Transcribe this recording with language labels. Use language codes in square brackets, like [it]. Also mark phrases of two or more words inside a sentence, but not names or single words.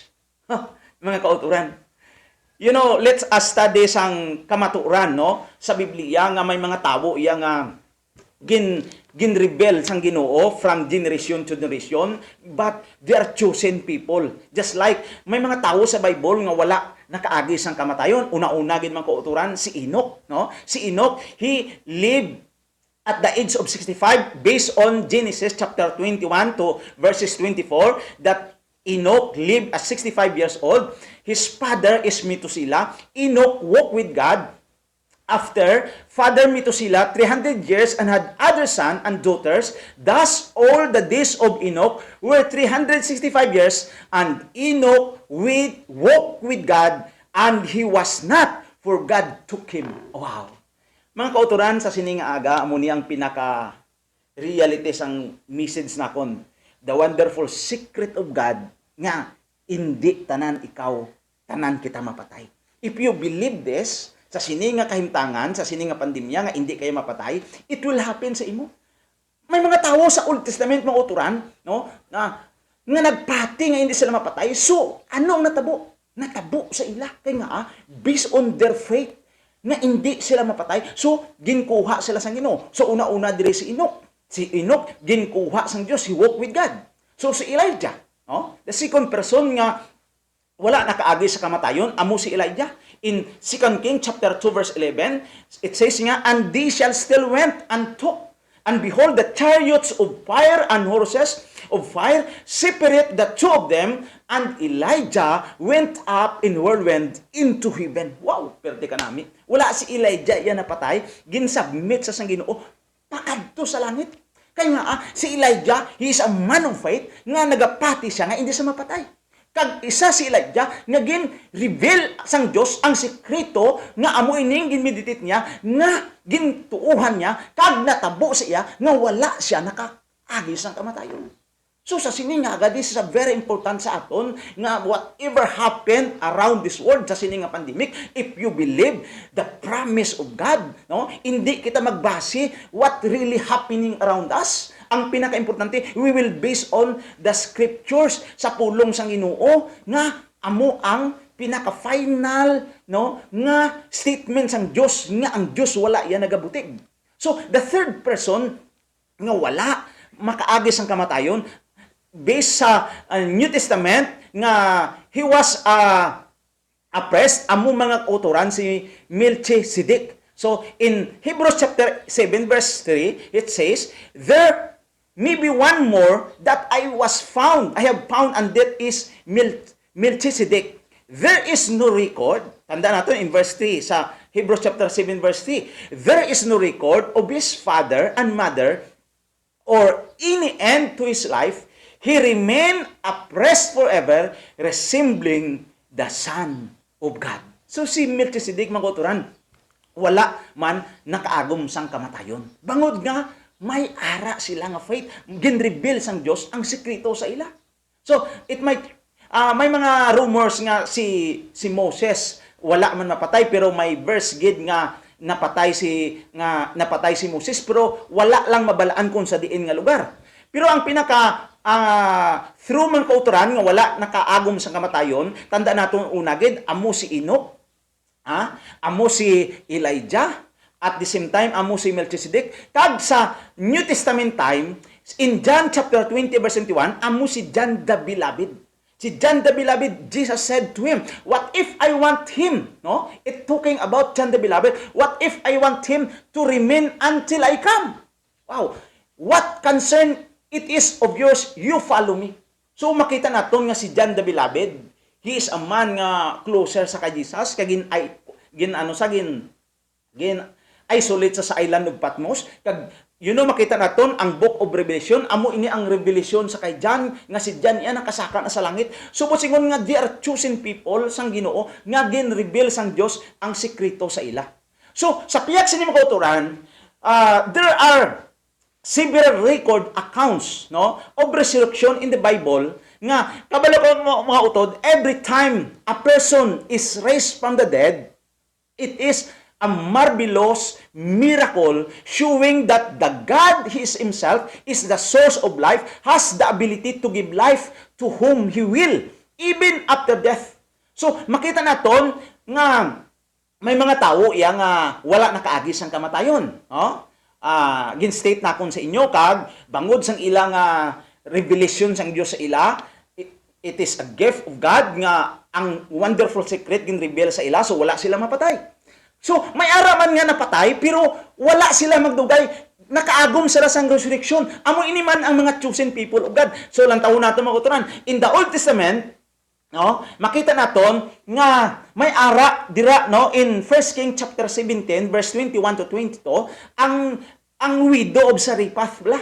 [hil] Mga kauturan. [en] You know, let's study [hil] sang kamaturan, [en] no? [hil] Sa Biblia nga may mga tao iya nga gin-rebel sang Ginoo [en] from generation to generation, but they are chosen people. Just like [hil] may mga tao sa Bible nga wala nakaagi sang kamatayon. Una-una gid man kauturan si Enoch, no? [en] Si Enoch, he lived at the age of 65 based on Genesis chapter 21 to verses 24 that Enoch lived at 65 years old. His father is Methuselah. Enoch walked with God after Father Methuselah 300 years and had other sons and daughters. Thus all the days of Enoch were 365 years, and Enoch walked with God, and he was not, for God took him. Wow. [hil] Mga kauturan sa sining aga amo ni ang pinaka reality sang message nakon. [en] The wonderful secret of God [hil] nga hindi tanan ikaw, tanan kita mapatay. [en] If you believe this, [hil] sa sini nga kahimtangan, sa sini nga pandemya nga hindi kayo mapatay, [en] it will happen [hil] sa imo. May mga tao sa Old Testament mga uturan, no, nga nagpati nga hindi sila mapatay. So, ano ang natabo? Natabo sa ila. Kaya nga, [en] based on their faith, [hil] nga hindi sila mapatay. So, ginkuha sila sa Ginoo. So, una-una dire si Enoch. Si Enoch, ginkuha sang Dios. [en] He walked with God. [hil] So, si Elijah, no? [en] The second person [hil] nga wala nakaagi sa kamatayon, amo si Elijah. [en] In 2 Kings chapter 2 verse 11, it says nga, and they shall still went and took, and behold, the chariots of fire and horses of fire separate the two of them, and Elijah went up in whirlwind into heaven. [hil] Wow, perte ka nami. Wala si Elijah yan napatay, ginsubmit sa Ginoo, pakadto sa langit. Kaya nga, [en] si Elijah, he is a man of faith, [hil] nga nagapati siya, nga hindi siya mapatay. Kag isa si Elijah, nga gin-reveal sang Diyos ang sekreto, nga amo ining gin-meditate niya, nga gintuuhan niya, kag natabo siya, nga wala siya nakaagi sang kamatayon. So sa sini nga, [en] this is a very important [hil] sa aton, [en] nga whatever happened around this world, [hil] sa sini nga [en] pandemic, if you believe the promise of God, no, [hil] hindi kita magbase [en] what really happening around us. [hil] Ang pinaka-importante, [en] we will base on the scriptures [hil] sa pulong sang Ginoo, nga amo ang pinaka-final, no, nga statement sang Dios, nga ang Dios wala yan nagabutig. [en] So the third person [hil] nga wala makaagi sang kamatayon, [en] based sa New Testament, nga he was a priest, [hil] amo mga kauturan si Melchizedek. [en] So in Hebrews chapter 7 verse 3, it says, there may be one more that I have found, and that is Melchizedek. There is no record, [hil] tanda natin in verse 3 sa Hebrews chapter 7 verse 3, [en] there is no record of his father and mother or any end to his life. He remained a priest forever, resembling the Son of God. [hil] So si Melchizedek, mga kauturan, wala man nakaagom sang kamatayon. Bangod nga, may ara sila nga faith. Gin-reveal sang Diyos ang sekreto sa ila. [en] So, it might, [hil] may mga rumors nga si Moses, wala man mapatay, pero may verse gid nga napatay si Moses, pero wala lang mabalaan kung sa diin nga lugar. Pero ang pinaka through man kauturan nga wala nakaagom sa kamatayon, tanda naton una gid, amo si Enoch, amo si Elijah, [en] at the same time [hil] amo si Melchizedek. [en] Kag sa New Testament time, in John chapter 20 verse 21, [hil] amo si [en] John the Beloved. Si John the Beloved, Jesus said to him, what if I want him, no? It talking about John the Beloved, what if I want him to remain until I come? Wow, what concern it is of yours, you follow me. [hil] So makita naton nga si John the Beloved, [en] he is a man [hil] nga closer sa kay Jesus, kag gin isolate sa island of Patmos. Kag makita naton ang Book of Revelation, amo ini ang revelation sa kay John, nga si John iya nakasaka na sa langit. Subot singon nga [en] they are chosen people [hil] sang Ginoo, nga gin-reveal sang Dios ang sekreto sa ila. So sa piyak sini mga kauturan, [en] there are several record accounts, no, of resurrection in the Bible, [hil] nga kabalo ko mga utod, [en] every time a person is raised from the dead, it is a marvelous miracle showing that the God himself is the source of life, has the ability to give life to whom He will, even after death. So, [hil] makita naton nga may mga tao iya nga wala nakaagi sang kamatayon. Gin-state na kon sa inyo, kag bangod sang ilang revelation sang Dios sa ila, [en] it is a gift of God [hil] nga ang wonderful secret gin-reveal sa ila, so wala sila mapatay. So, may araman nga napatay, pero wala sila magdugay. Nakaagom sila sa resurrection. Amo ini man ang mga [en] chosen people of God. [hil] So, lang taon natin mga kauturan. [en] In the Old Testament, [hil] no, makita naton nga may ara dira, no, [en] in 1 Kings chapter 17 verse 21 to 22, ang widow of Zarephath bla.